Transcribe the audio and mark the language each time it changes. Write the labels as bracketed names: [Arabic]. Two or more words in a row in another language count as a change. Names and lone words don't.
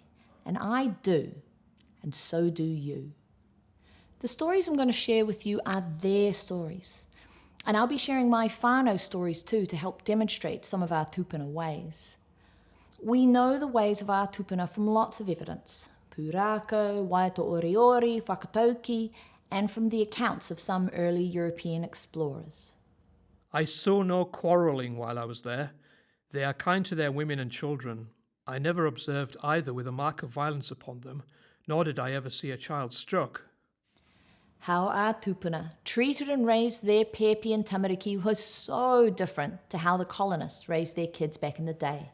[English] And I do, and so do you. The stories I'm going to share with you are their stories. And I'll be sharing my whānau stories too to help demonstrate some of our tūpuna ways. We know the ways of our tūpuna from lots of evidence, [Māori] pūrākau, waiata oriori, whakatauki, [English] and from the accounts of some early European explorers. I saw no quarrelling while I was there. They are kind to their women and children. I never observed either with a mark of violence upon them, nor did I ever see a child struck. How our tūpuna treated and raised their pēpi and tamariki was so different to how the colonists raised their kids back in the day.